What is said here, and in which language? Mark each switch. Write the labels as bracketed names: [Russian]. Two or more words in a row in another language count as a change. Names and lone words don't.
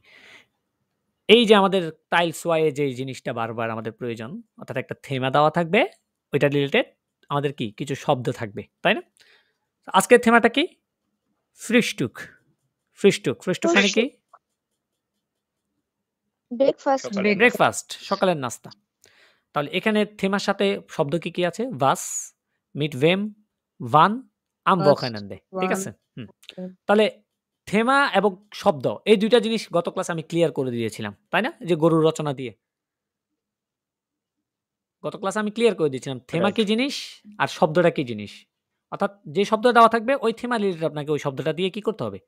[Bangla] এই যে আমাদের টাইলস ওয়াইয়ে যে জিনিসটা বারবার আমাদের প্রয়োজন, অর্থাৎ একটা থেমা দেওয়া থাকবে, ওইটা রিলেটেড আমাদের কি কিছু শব্দ থাকবে, তাই না? আজকের থেমাটা কি? ফ্রিস্টুক। ফ্রিস্টুক। ফ্রিস্টুক মানে কি? ব্রেকফাস্ট ব্রেকফাস্ট, সকালের নাস্তা। তাহলে এখানে থেমার সাথে শব্দ কি, কি আছে? [German] was, mit wem, wann, am Wochenende। [Bangla] ঠিক আছে? তাহলে থেমা এবং শব্দ এই দুইটা জিনিস গত ক্লাসে আমি ক্লিয়ার করে দিয়েছিলাম, তাই না? যে গরুর রচনা দিয়ে। গত ক্লাসে আমি ক্লিয়ার করে দিয়েছিলাম থেমা কি জিনিস আর শব্দটা কি জিনিস। অর্থাৎ যে শব্দটা দেওয়া থাকবে ওই থেমা রিলেটেড আপনাকে ওই শব্দটা দিয়ে কি করতে হবে?